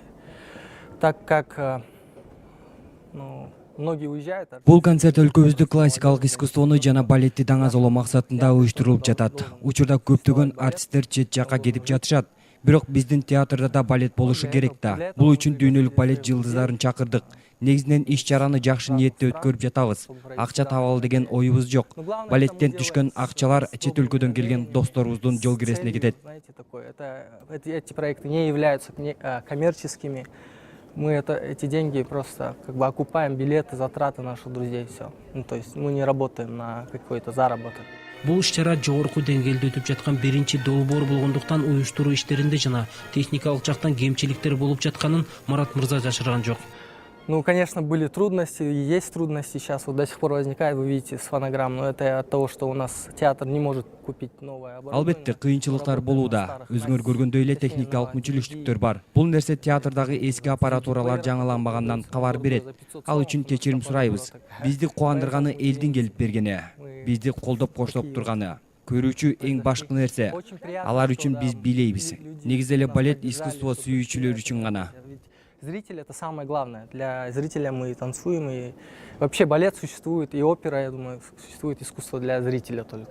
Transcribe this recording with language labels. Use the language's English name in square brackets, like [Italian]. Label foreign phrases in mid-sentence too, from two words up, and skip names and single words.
[Russian] Так как многие уезжают. [Kyrgyz] Бул концерт өлкөбүздө классикалык искусствону жана балетти даңазолоо максатында уюштурулуп жатат. Учурда көптөгөн артисттер чет жакка кетип жатышат. Бирок биздин театрда да балет болушу керек да. Бул үчүн дүйнөлүк балет жылдыздарын чакырдык. Негизинен иш-чараны жакшы ниетте өткөрүп жатабыз. Акча табалы деген оюбуз жок. Балеттен түшкөн акчалар чет өлкөдөн келген досторубуздун жол киресине кетет. [Russian] Эти проекты не являются коммерческими. Мы эти деньги просто окупаем билеты, затраты наших друзей, все. То есть мы не работаем на какой-то заработок. [Kyrgyz] Бул иш-чара жогорку деңгээлде өтүп жаткан биринчи долбоор болгондуктан уюштуруу иштеринде жана техникалык жактан кемчиликтер болуп жатканын Марат мырза жашырган жок. [Russian] Ну, конечно, были трудности, и есть трудности сейчас, вот до сих пор возникает, вы видите, с фонограмм, но это от того, что у нас театр не может купить новое оборудование. [Kyrgyz] Албетте, кыйынчылыктар болууда. Өзүңөр көргөндөй эле техникалык мүчүлүштүктөр бар. Бул нерсе театрдагы эски аппаратуралар жаңыланбагандан кабар берет. Ал үчүн кечирим сурайбыз. Бизди кубандырганы элдин келип бергени, бизди колдоп коштоп турганы. көрүүчү эң башкы нерсе. Алар үчүн биз бийлейбиз. Негизи эле балет искусство сүйүүчүлөр үчүн гана. [Russian] Зритель — это самое главное. Для зрителя мы танцуем, и вообще балет существует, и опера, я думаю, существует искусство для зрителя только.